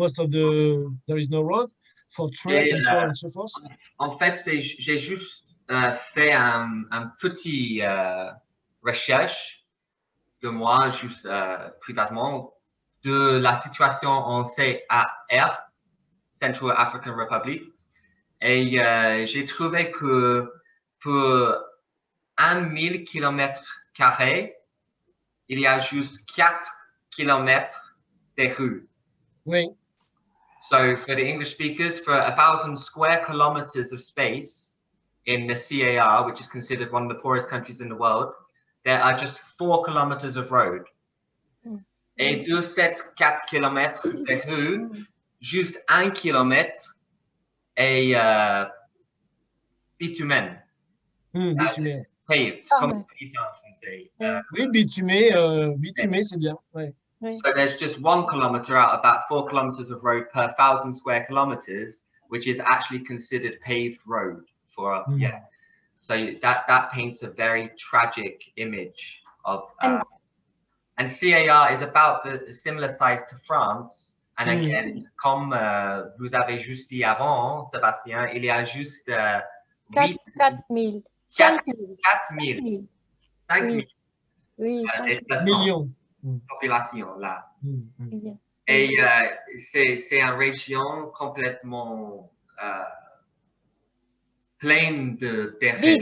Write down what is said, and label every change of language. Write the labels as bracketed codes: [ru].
[en] There is no road for trades and so on and so forth. [fr] En fait, j'ai juste fait un petit recherche de moi, juste privatement, de la situation en CAR, Central African Republic. Et j'ai trouvé que pour 1000 km², il y a juste 4 km de rues. Oui. [en] So for the English speakers, for 1,000 square kilometers of space in the CAR, which is considered one of the poorest countries in the world, there are just 4 kilometers of road. [fr] Et de ces 4 kilomètres de rue, juste 1 kilomètre est bitumen. Bitumen. Paved, comme on dit en français. Oui, bitumé, c'est bien. Ouais. [en] So there's just 1 kilometer out of that 4 kilometers of road per 1,000 square kilometers, which is actually considered paved road for So that paints a very tragic image of, and CAR is about the similar size to France. And again, [fr] comme vous avez juste dit avant, Sébastien, il y a juste 4 000. 5 000. 4 000. 5 000. Oui, 5 000. Millions. Population là. Millions. Et c'est une région complètement pleine de terrain.